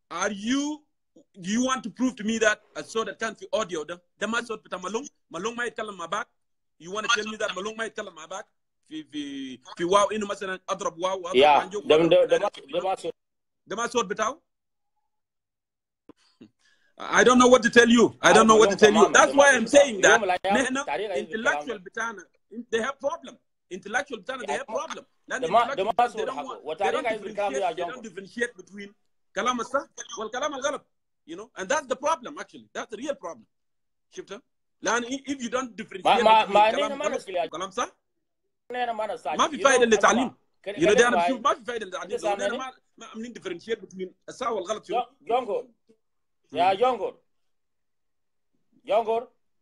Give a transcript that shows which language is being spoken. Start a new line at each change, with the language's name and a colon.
English: Do you want to prove to me that
Arabic: الصوت اللي كان في اوديو ده ما صوت بتاع مالون ما يتكلم مع بعض؟
English: You want to tell me that
Arabic: مالون ما يتكلم مع بعض في واو انه مثلا اضرب واو واضرب ده ما صوت بتاعه؟
English: I don't know what to tell you. That's why I'm saying that
Arabic: نحن
English: intellectual
Arabic: بتاعنا
English: they have problem. Intellectual
Arabic: بتاعنا
English: they have problem. they don't differentiate between
Arabic: كلام الصح والكلام الغلط.
English: You know, and that's the problem actually. That's the real problem.
Arabic: شفتها؟ لأن
English: if you don't differentiate between
Arabic: كلام صح ما في فائدة للتعليم.
English: You know
Arabic: ده أنا بشوف ما في فائدة للتعليم. ما عاملين
English: differentiate between
Arabic: الصح والغلط. جونكور يا جونكور